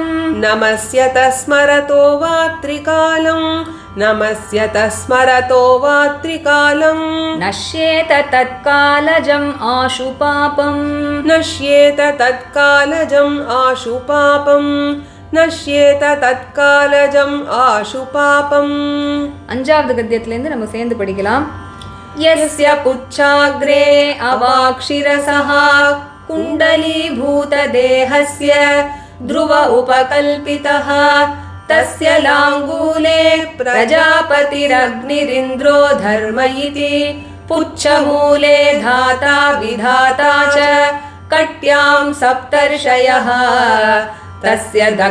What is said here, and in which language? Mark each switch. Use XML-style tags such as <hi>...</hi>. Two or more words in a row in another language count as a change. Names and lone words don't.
<sa>नमस्यत स्मरतो वा त्रिकालम् नमस्यत स्मरतो वा त्रिकालम् नश्येत तत्कालजम् आशु पापम् नश्येत तत्कालजम् आशु पापम् नश्येत तत्कालजम् आशु पापम्</sa> <ta>அஞ்சாவது கத்தியத்திலிருந்து நம்ம சேர்ந்து படிக்கலாம்.</ta> <sa>यस्य पुच्छाग्रे अवाक्षिरसः कुण्डलीभूतदेहस्य ध्रुव उपकल्पितः तस्य लाङ्गूले प्रजापतिरग्निरिन्द्रो धर्म इति पुच्छमूले धाता विधाता च कट्यां सप्तर्षयः तस्य</sa>